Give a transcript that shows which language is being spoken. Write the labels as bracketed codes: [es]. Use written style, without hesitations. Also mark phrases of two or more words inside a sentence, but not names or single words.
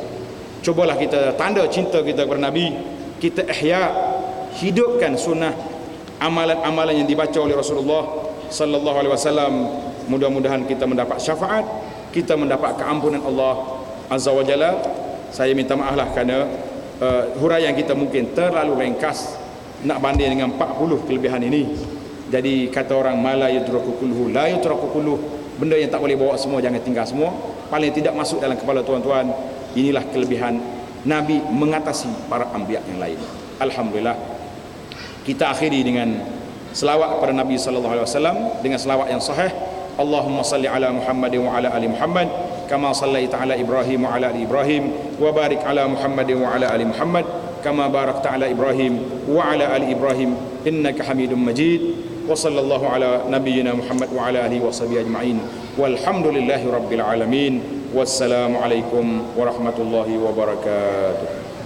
[ms] Cubalah kita tanda cinta kita kepada Nabi, kita hidupkan sunnah amalan-amalan yang dibaca oleh Rasulullah [ar] صلى الله عليه وسلم. [ms] Mudah-mudahan kita mendapat syafaat, kita mendapat keampunan Allah [ar] عز وجل. [ms] Saya minta maaflah kerana huraian kita mungkin terlalu ringkas nak banding dengan 40 kelebihan ini. Jadi kata orang [ar] ما لا يدرك كله لا يترك كله, [ms] benda yang tak boleh bawa semua jangan tinggal semua, paling tidak masuk dalam kepala tuan-tuan. Inilah kelebihan Nabi mengatasi para anbiya yang lain. Alhamdulillah. Kita akhiri dengan selawat kepada Nabi [ar] صلى الله عليه وسلم [ms] dengan selawat yang sahih. [ar] اللهم صل على محمد وعلى آل محمد كما صليت على إبراهيم وعلى آل إبراهيم، وبارك على محمد وعلى آل محمد كما باركت على إبراهيم وعلى آل إبراهيم إنك حميد مجيد. وصلى الله على نبينا محمد وعلى آله وصحبه أجمعين. والحمد لله رب العالمين. والسلام عليكم ورحمة الله وبركاته.